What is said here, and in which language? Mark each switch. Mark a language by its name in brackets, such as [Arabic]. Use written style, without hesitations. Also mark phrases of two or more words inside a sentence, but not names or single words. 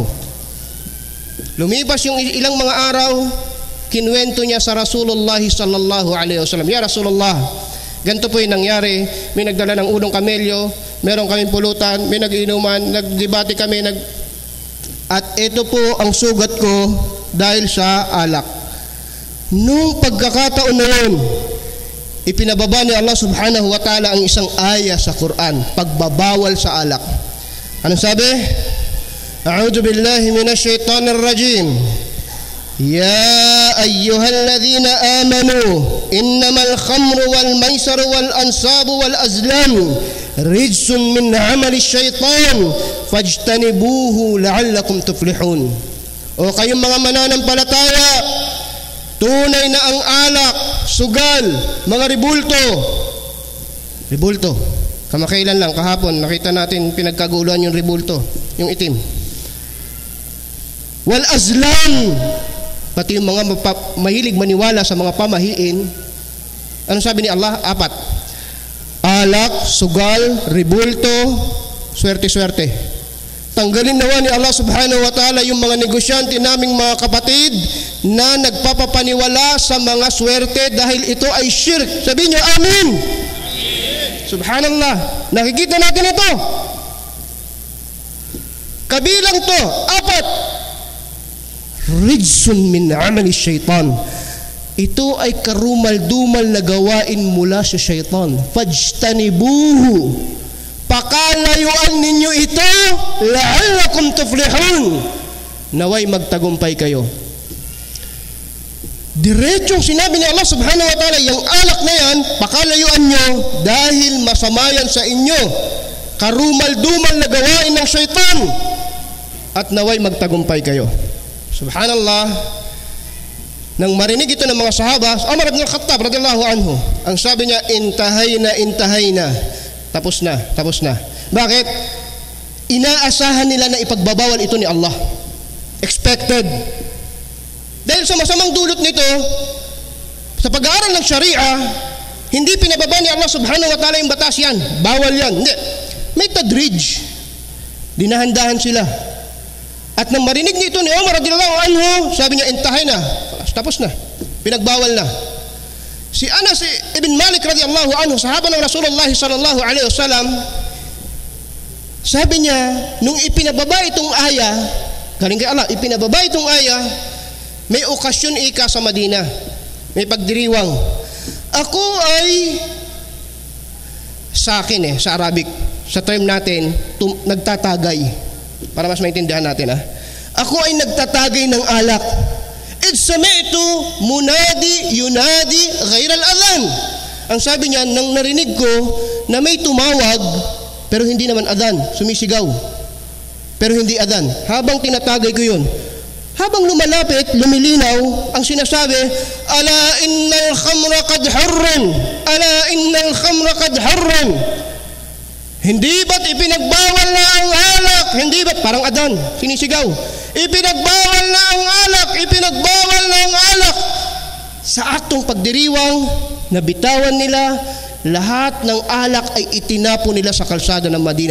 [Filipino] Lumipas yung ilang mga araw, kinuwento niya sa Rasulullah [Arabic] صلى الله عليه وسلم, "يا رسول الله, [Filipino] ganito po yung nangyari. May nagdala ng ulong kamelyo, meron kaming pulutan, may nag-inuman, nagdebate kami, at ito po ang sugat ko dahil sa alak." Nung pagkakataon na yun, ipinababa ni Allah [Arabic] سبحانه وتعالى [Filipino] ang isang aya sa Quran, pagbabawal sa alak. Anong sabi? [Arabic] أعوذ بالله من الشيطان الرجيم. يا أيها الذين آمنوا إنما الخمر والميسر والأنصاب والأزلام رجس من عمل الشيطان فاجتنبوه لعلكم تفلحون. [Filipino] O kayong mga mananampalataya, tunay na ang alak, sugal, mga ribulto. Kamakailan lang, kahapon, nakita natin pinagkaguluhan yung ribulto, yung itim. [Arabic] والأزلام, [Filipino] pati yung mga mahilig maniwala sa mga pamahiin. Ano sabi ni Allah? 4. Alak, sugal, ribulto, swerte-swerte. Tanggalin nawa ni Allah [Arabic] سبحانه وتعالى [Filipino] yung mga negosyante naming mga kapatid na nagpapapaniwala sa mga swerte dahil ito ay shirk. Sabihin nyo, amin! Subhanallah. Nakikita natin ito. Kabilang to, 4. [Arabic] رجس من عمل الشيطان. [Filipino] Ito ay karumal-dumal na gawain mula sa syaitan. Fajtanibuhu, pakalayuan ninyo ito, [Arabic] لعلكم تفلحون, [Filipino] naway magtagumpay kayo. Diretsong sinabi ni Allah [Arabic] سبحانه وتعالى, [Filipino] yung alak na yan, pakalayuan nyo dahil masama yan sa inyo, karumal-dumal na gawain ng syaitan, at naway magtagumpay kayo. Subhanallah. Nang marinig ito ng mga sahaba, Umar ibn al-Khattab [Arabic] رضي الله عنه, [Filipino] ang sabi niya, intahayna. Tapos na. Bakit? Inaasahan nila na ipagbabawal ito ni Allah. Expected. Dahil sa masamang dulot nito, sa pag-aaral ng Sharia, hindi pinababa ni Allah [Arabic] سبحانه وتعالى [Filipino] yung batas yan. Bawal yan. Hindi. May tadrij. Dinahandahan sila. At nang marinig nito ni Umar [Arabic] رضي الله عنه, [Filipino] sabi niya, intahay na. Tapos na. Pinagbawal na. Si Anas ibn Malik [Arabic] رضي الله عنه, [Filipino] sahaba ng Rasulullah [Arabic] صلى الله عليه وسلم, [Filipino] sabi niya, nung ipinababa itong aya, galing kay Allah, ipinababa itong aya, may okasyon ika sa Madina. May pagdiriwang. Ako ay, sa akin sa Arabic, sa term natin, nagtatagay. Para mas maintindihan natin Ako ay nagtatagay ng alak. [Arabic] سمعت منادي ينادي غير الأذان. [Filipino] Ang sabi niya, nang narinig ko na may tumawag pero hindi naman adhan, sumisigaw pero hindi adhan. Habang tinatagay ko yun, habang lumalapit, lumilinaw, ang sinasabi, [Arabic] ألا إن الخمر قد حرمت، ألا إن الخمر قد حرمت. [Filipino] Hindi ba't ipinagbawal na ang alak? Hindi ba't? Parang adhan, sinisigaw. Ipinagbawal na ang alak, ipinagbawal na ang alak. Sa aktong pagdiriwang, nabitawan nila, lahat ng alak ay itinapo nila sa kalsada ng Madina.